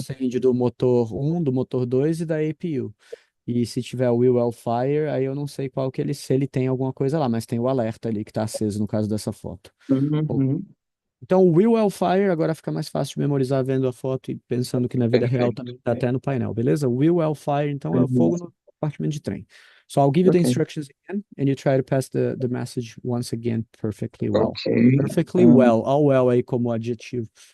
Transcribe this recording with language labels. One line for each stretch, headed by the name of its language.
Portuguese: incêndio do motor 1, do motor 2 e da APU. E se tiver o Will Well Fire, aí eu não sei qual que se ele tem alguma coisa lá, mas tem o alerta ali que tá aceso no caso dessa foto. Uhum. Então, o Will Well Fire agora fica mais fácil de memorizar vendo a foto e pensando que na vida real Perfeito. também tá até no painel, beleza? Will Well Fire, então, é o Uhum. fogo no compartimento de trem.
English: So I'll give you the Ok. instructions again, and you try to pass the message once again perfectly well. Ok. Perfectly well, all well
Portuguese: aí como adjetivo.